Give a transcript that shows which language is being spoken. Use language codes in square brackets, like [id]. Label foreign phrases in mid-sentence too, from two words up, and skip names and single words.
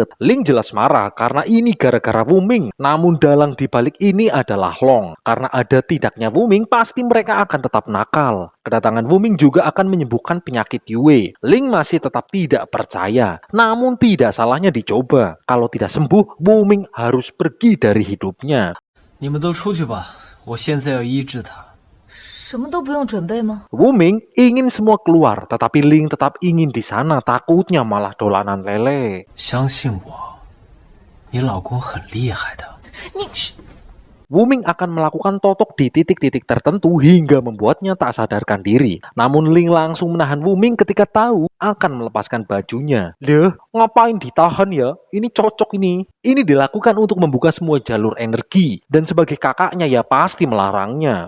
[id] Ling jelas marah karena ini gara-gara Wuming. Namun dalang dibalik ini adalah Long. Karena ada tidaknya Wuming, pasti mereka akan tetap nakal. Kedatangan Wuming juga akan menyembuhkan penyakit Yue. Ling masih tetap tidak percaya. Namun tidak salahnya dicoba. Kalau tidak sembuh, Wuming harus pergi dari hidupnya. [zh] 你们都出去吧，我现在要医治他。什么都不用准备吗？ [id] Wuming ingin semua keluar, tetapi Ling tetap ingin di sana, takutnya malah dolanan lele. [zh] 相信我，你老公很厉害的。你 [id] Wuming akan melakukan totok di titik-titik tertentu hingga membuatnya tak sadarkan diri. Namun Ling langsung menahan Wuming ketika tahu akan melepaskan bajunya. Loh, ngapain ditahan ya? Ini cocok ini. Ini dilakukan untuk membuka semua jalur energi. Dan sebagai kakaknya ya pasti melarangnya.